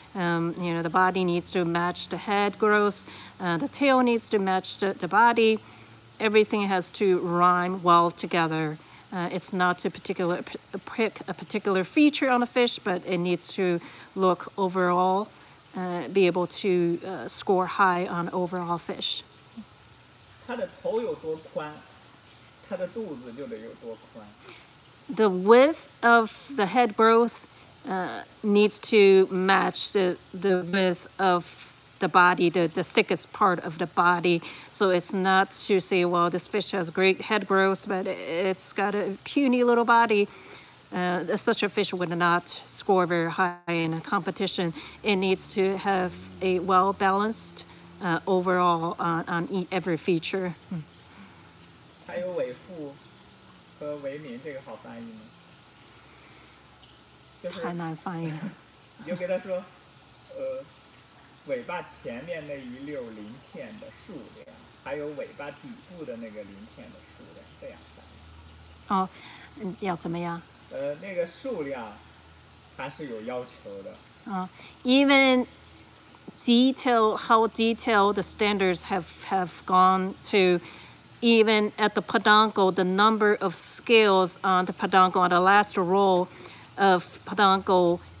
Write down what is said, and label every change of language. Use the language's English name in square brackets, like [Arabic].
[English] The body needs to match the head growth. The tail needs to match the body. Everything has to rhyme well together. It's not to pick a particular feature on a fish, but it needs to look overall, be able to score high on overall fish. [Chinese] 它的头有多宽，它的肚子就得有多宽。 [English] The width of the head growth needs to match the width of the body, the thickest part of the body. So it's not to say, well, this fish has great head growth, but it's got a puny little body. Such a fish would not score very high in a competition. It needs to have a well-balanced overall on every feature. [Chinese] 还有尾腹和尾闵，这个好翻译吗？太难翻译了。你就给他说，尾巴前面那一溜鳞片的数量，还有尾巴底部的那个鳞片的数量，这样翻译。哦，要怎么样？那个数量还是有要求的。 [English] Even how detailed the standards have gone to, even at the peduncle, the number of scales on the peduncle, on the last roll of peduncle,